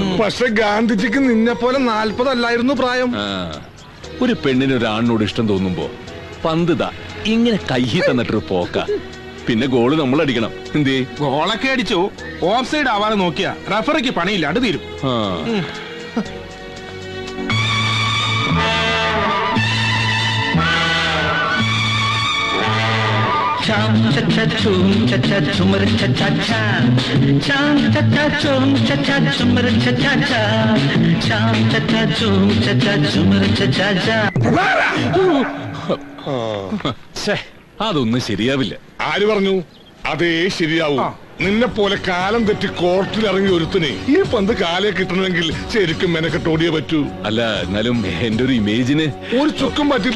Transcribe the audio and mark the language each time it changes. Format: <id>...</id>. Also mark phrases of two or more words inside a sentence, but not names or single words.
<ml>പക്ഷെ ഗാന്ധിജിക്ക് നിന്നെ പോലെ 40 അല്ലായിരുന്നു പ്രായം. ഒരു പെണ്ണിന് ഒരാണിനോട് ഇഷ്ടം തോന്നുമ്പോ പന്തിതാ ഇങ്ങനെ കയ്യിൽ തന്നിട്ടൊരു പോക്ക. പിന്നെ ഗോള് നമ്മൾ അടിക്കണം. എന്തേ? ഗോളൊക്കെ അടിച്ചു</ml> <en>off side</en> <ml>ആവാതെ നോക്കിയാ റഫറിക്ക് പണിയില്ലാണ്ട് തീരും. Cham cha cha chum cha cha chumar cha cha cha. Cham cha cha chum cha cha chumar cha cha cha. Cham cha cha chum cha cha chumar cha cha cha. അതൊന്നും ശരിയാവില്ല. ആര് പറഞ്ഞു? അതേ ശരിയാവൂ. നിന്നെ പോലെ കാലം തെറ്റി കോർട്ടിൽ ഇറങ്ങി ഒരുത്തിനെ ഈ പന്ത് കാലേ കിട്ടണമെങ്കിൽ ശരിക്കും മെനക്കെട്ടോടിയേ പറ്റൂ. അല്ല, എന്നാലും എന്റെ ഒരു ഇമേജിന് ഒരു ചുക്കും പറ്റില്ല.</ml>